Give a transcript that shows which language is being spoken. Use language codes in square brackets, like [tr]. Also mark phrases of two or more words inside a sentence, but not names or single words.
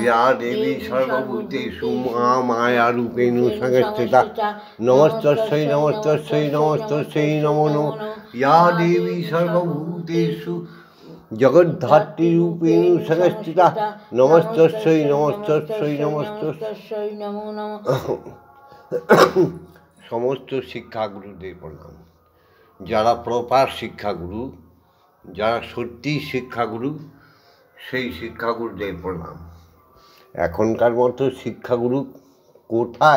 [sa] ইয়া দেবী সর্বভূতেষু মায়ারূপেণ সংস্থিতা নমস্তস্যৈ নমস্তস্যৈ নমস্তস্যৈ নমো নমঃ। ইয়া দেবী সর্বভূতেষু জগদ্ধাত্রীরূপেণ সংস্থিতা নমস্তস্যৈ নমস্তস্যৈ নমস্তস্যৈ নমো নমঃ। [bn] সমস্ত শিক্ষাগুরুদের প্রণাম। যারা প্রপার শিক্ষাগুরু, যারা সত্যি শিক্ষাগুরু, সেই শিক্ষাগুরুদের প্রণাম। এখনকার মতো শিক্ষাগুরু কোথায়?